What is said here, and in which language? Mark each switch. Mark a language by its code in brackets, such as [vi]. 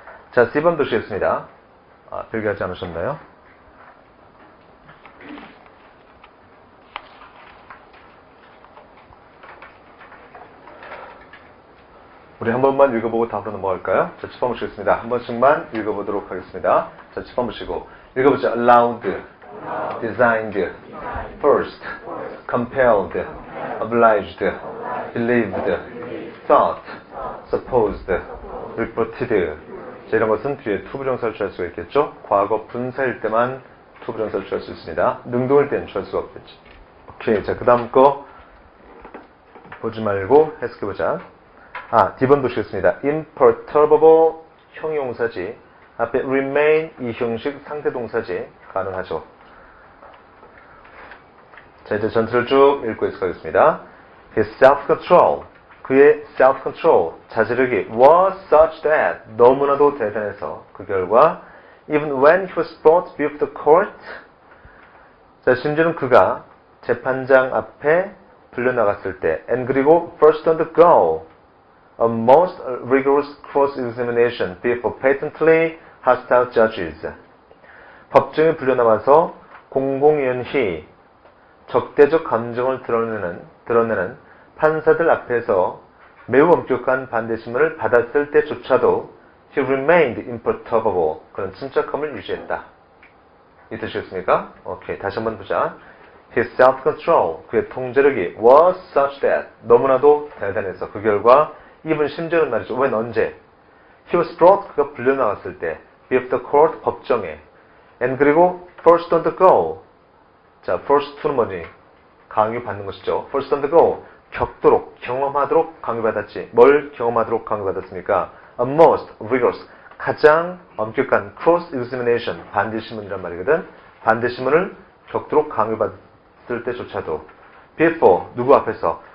[ko] 자, C번 보시겠습니다. 필기하지 않으셨나요? 우리 한 번만 읽어보고 답으로 넘어갈까요? 자, 10번 보시겠습니다. 한 번씩만 읽어보도록 하겠습니다. 자, 10번 보시고 읽어보죠. [en] allowed, designed, forced, compelled, obliged, believed, thought, supposed, reported. [ko] 자, 이런 것은 뒤에 투부정사를 취할 수가 있겠죠. 과거 분사일 때만 투부정사를 취할 수 있습니다. 능동일 때는 취할 수가 없겠죠. 오케이. 자, 그 다음 거 보지 말고 해석해보자. D번 보시겠습니다. imperturbable 형용사지. 앞에 remain 이 형식 상대동사지. 가능하죠. 자, 이제 전체를 쭉 읽고 해석하겠습니다. [en] His self-control. 그의 self-control, [ko] 자제력이 [en] was such that [ko] 너무나도 대단해서 그 결과 [en] even when he was brought before the court. [ko] 자, 심지어는 그가 재판장 앞에 불려나갔을 때 [en] and 그리고 first undergo a most rigorous cross-examination before patently hostile judges. [ko] 법정에 불려나와서 공공연히 적대적 감정을 드러내는 판사들 앞에서 매우 엄격한 반대심을 받았을 때조차도 [en] he remained imperturbable. [ko] 그런 침착함을 유지했다. 이 뜻이었습니까? 오케이, 다시 한번 보자. [en] His self-control, [ko] 그의 통제력이 [en] was such that, [ko] 너무나도 대단해서 그 결과 even 심지어는 말이죠. when 언제? [en] He was brought, [ko] 그가 불려나왔을 때 [en] before the court, 법정에 and 그리고 first undergo. [ko] 자, first to는 뭐니? 강요받는 것이죠. first undergo, 겪도록, 경험하도록 강요받았지. 뭘 경험하도록 강요받았습니까? [en] A most rigorous, [ko] 가장 엄격한 cross-examination, 반대시문이란 말이거든. 반대시문을 겪도록 강요받을 때조차도 before, 누구 앞에서?